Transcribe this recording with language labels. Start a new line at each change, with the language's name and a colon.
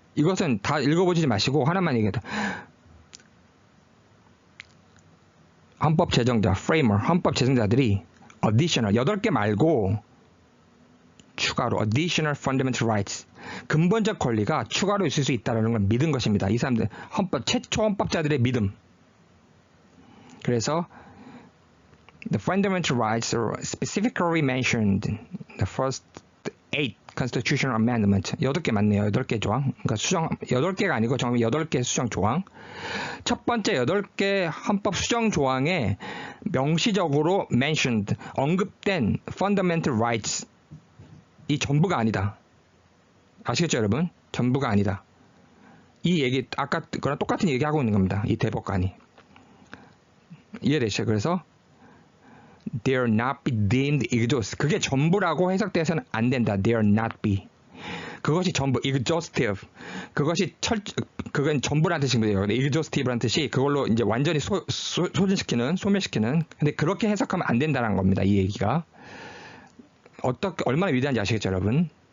Korean: 이것은 다 읽어보지 마시고 하나만 얘기해도 헌법 제정자, framer, 헌법 제정자들이 additional 8개 말고 추가로
English: additional fundamental rights
Korean: 근본적 권리가 추가로 있을 수 있다는 걸 믿은 것입니다. 이 사람들 최초 헌법자들의 믿음.
English: 그래서 the fundamental rights are specifically mentioned in the first 8 constitutional amendment.
Korean: 8개 맞네요. 8개 조항. 그러니까 8개가 아니고 정확히 8개 수정 조항. 첫 번째 8개 헌법 수정 조항에 명시적으로 mentioned, 언급된 fundamental rights 이 전부가 아니다. 아시겠죠, 여러분? 전부가 아니다. 이 얘기 아까 그랑 똑같은 얘기 하고 있는 겁니다. 이 대법관이. 이해되시죠?
English: 그래서 they are not be deemed exhaustive.
Korean: 그게 전부라고 해석돼서는 안 된다.
English: they are not be.
Korean: 그것이 전부 exhaustive. 그건 전부라는 뜻이거든요. exhaustive라는 뜻이 그걸로 이제 완전히 소멸시키는. 근데 그렇게 해석하면 안 된다는 겁니다. 이 얘기가. 얼마나 위대한지 아시겠죠, 여러분?